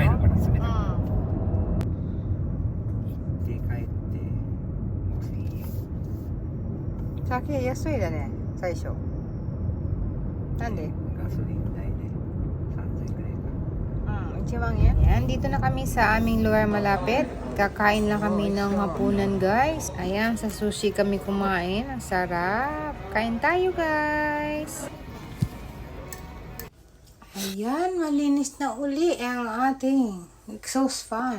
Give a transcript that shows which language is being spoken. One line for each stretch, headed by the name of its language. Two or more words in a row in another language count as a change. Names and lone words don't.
Japanese: 入るから冷たい。う行って帰ってもういい。ん。酒安いだね、最初。なんで？ガソリン代で3000円くらいか。 1万円?
Filipino: Ayan, dito na kami sa aming lugar malapit. Kakain lang kami ng hapunan, guys. Ayan, sa sushi kami kumain. Ang sarap. Kain tayo, guys. Ayan, malinis na uli ang ating exhaust fan.